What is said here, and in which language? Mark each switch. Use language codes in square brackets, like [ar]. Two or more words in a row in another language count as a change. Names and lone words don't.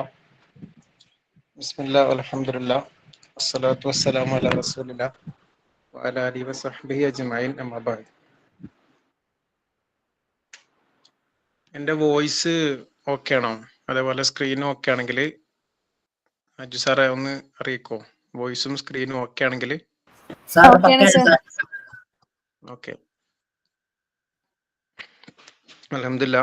[ar] بسم الله، الحمد لله. الصلاة والسلام على رسول الله وعلى آله وصحبه أجمعين أما بعد. [ml] എൻ്റെ [en] voice okay [ml] ആണോ? അതേപോലെ സ്ക്രീനും ഓക്കെ ആണെങ്കിൽ അജു സാറെ ഒന്ന് അറിയിക്കോ? വോയിസും സ്ക്രീനും ഓക്കെ ആണെങ്കിൽ ഓക്കെ. [ar] അൽഹംദുലില്ലാ.